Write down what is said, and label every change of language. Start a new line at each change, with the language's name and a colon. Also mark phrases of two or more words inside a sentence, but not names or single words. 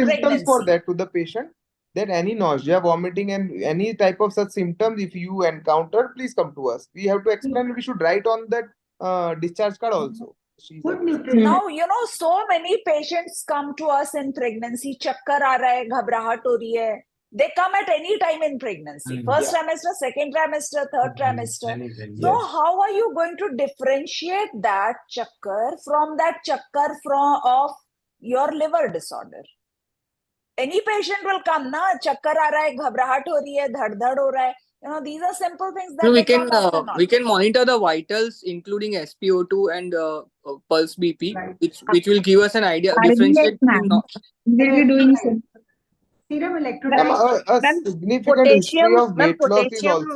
English: symptoms for pregnancy. that to the patient, that any nausea, vomiting, and any type of such symptoms, if you encounter, please come to us. We have to explain, we should write on that discharge card also. Good nutrition. Now, so many patients come to us in pregnancy.
Hindi: चक्कर आ रहा है, घबराहट हो रही है.
English: They come at any time in pregnancy. First trimester, second trimester, third trimester. So how are you going to differentiate that chakkar from that chakkar of your liver disorder? Any patient will come,
Hindi: ना, चक्कर आ रहा है, घबराहट हो रही है, धड़ हो रहा है.
English: These are simple things that we can monitor the vitals, including SpO2 and pulse BP, which will give us an idea. Differentiate. We'll be doing so. Serum electrolytes. A significant history of weight loss is also